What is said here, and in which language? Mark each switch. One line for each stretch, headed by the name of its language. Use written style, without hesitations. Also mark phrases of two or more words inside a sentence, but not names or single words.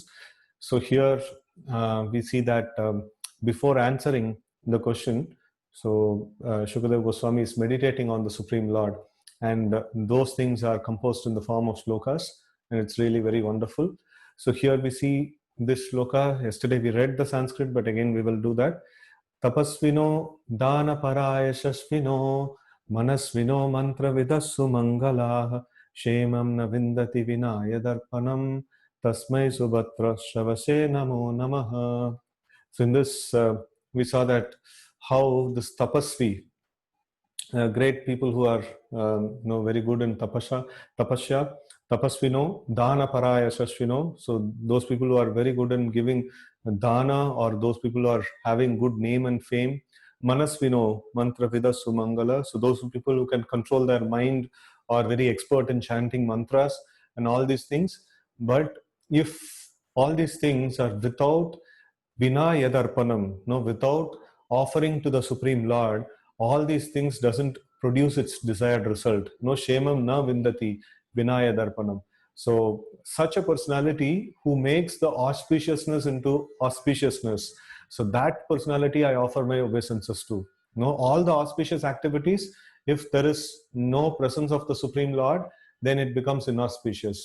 English: So here we see that before answering the question, so Shukadev Goswami is meditating on the Supreme Lord, and those things are composed in the form of shlokas, and it's really very wonderful. So here we see this shloka. Yesterday we read the Sanskrit, but again we will do that.
Sanskrit: Tapasvino dana parayashasvino manasvino mantra vidassu mangalah shemam na vindati vinaya darpanam tasmai subhatra shavase namo namaha.
English: So in this we saw that how this tapasvi, great people who are very good in tapasya,
Sanskrit: tapasvino, dana paraya shashvino.
English: So those people who are very good in giving dana, or those people who are having good name and fame.
Sanskrit: Manasvino, mantra vida sumangala.
English: So those people who can control their mind, are very expert in chanting mantras and all these things. But if all these things are without
Sanskrit: Vina yadarpanam,
English: no, without offering to the Supreme Lord, all these things doesn't produce its desired result.
Sanskrit: No shemam na vindati vinaya darpanam.
English: So such a personality who makes the auspiciousness into auspiciousness. So that personality I offer my obeisances to. No, all the auspicious activities, if there is no presence of the Supreme Lord, then it becomes inauspicious.